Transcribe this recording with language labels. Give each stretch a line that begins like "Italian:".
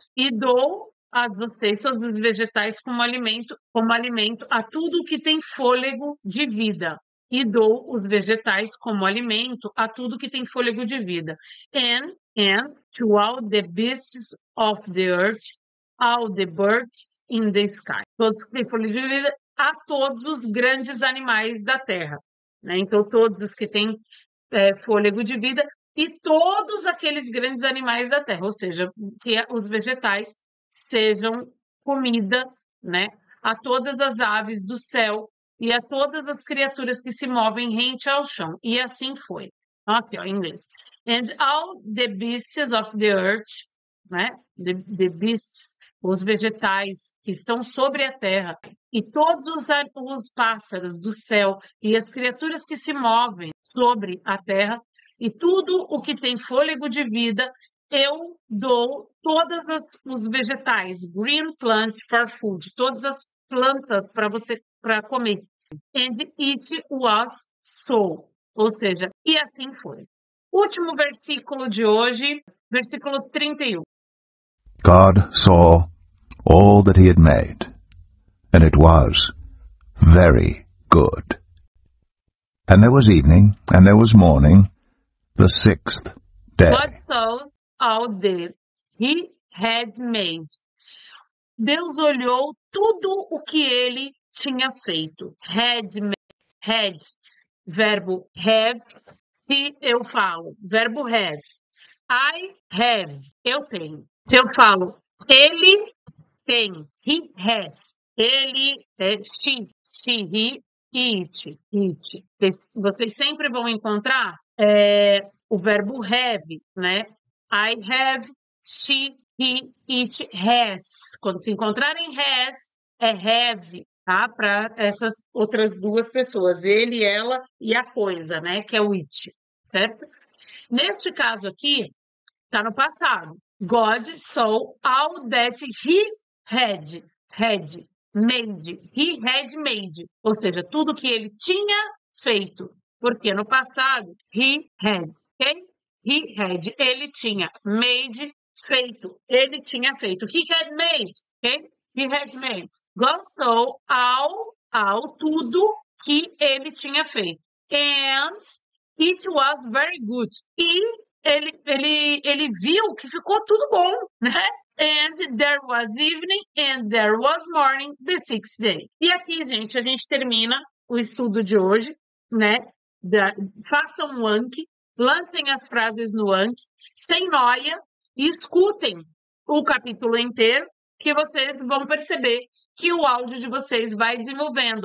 Portuguese: E dou a vocês, todos os vegetais, como alimento a tudo que tem fôlego de vida. E dou os vegetais como alimento a tudo que tem fôlego de vida.
English: And to all the beasts of the earth, all the birds in the sky.
Portuguese: Todos que têm fôlego de vida, a todos os grandes animais da terra. Né? Então, todos os que têm fôlego de vida e todos aqueles grandes animais da terra. Ou seja, que os vegetais sejam comida, né? A todas as aves do céu e a todas as criaturas que se movem rente ao chão. E assim foi. Aqui, ó, em inglês.
English: And all the beasts of the earth, né? The beasts,
Portuguese: os vegetais que estão sobre a terra, e todos os pássaros do céu e as criaturas que se movem sobre a terra, e tudo o que tem fôlego de vida, eu dou todos os vegetais,
English: green plant for food,
Portuguese: todas as plantas para comer.
English: And it was so.
Portuguese: Ou seja, e assim foi. Último versículo de hoje, versículo 31.
English: God saw all that he had made, and it was very good. And there was evening, and there was morning, the sixth day. God saw all that he had made.
Portuguese: Deus olhou tudo o que ele tinha feito. Had, verbo have. Se eu falo, verbo have.
English: I have,
Portuguese: eu tenho. Se eu falo, ele tem,
English: he has.
Portuguese: Ele é she, he, it. Vocês sempre vão encontrar o verbo have, né?
English: I have, she, he, it, has.
Portuguese: Quando se encontrarem has, é have, tá? Para essas outras duas pessoas, ele, ela e a coisa, né? Que é o it, certo? Neste caso aqui, está no passado.
English: God saw all that he had made. He had made.
Portuguese: Ou seja, tudo que ele tinha feito. Porque no passado,
English: he had.
Portuguese: Okay?
English: He had.
Portuguese: Ele tinha.
English: Made,
Portuguese: feito. Ele tinha feito.
English: He had made. Okay? He had made. God saw all
Portuguese: tudo que ele tinha feito.
English: And it was very good.
Portuguese: E ele viu que ficou tudo bom, né?
English: And there was evening and there was morning the sixth day.
Portuguese: E aqui, gente, a gente termina o estudo de hoje, né? Façam um Anki, lancem as frases no Anki, sem noia, e escutem o capítulo inteiro, que vocês vão perceber que o áudio de vocês vai desenvolvendo.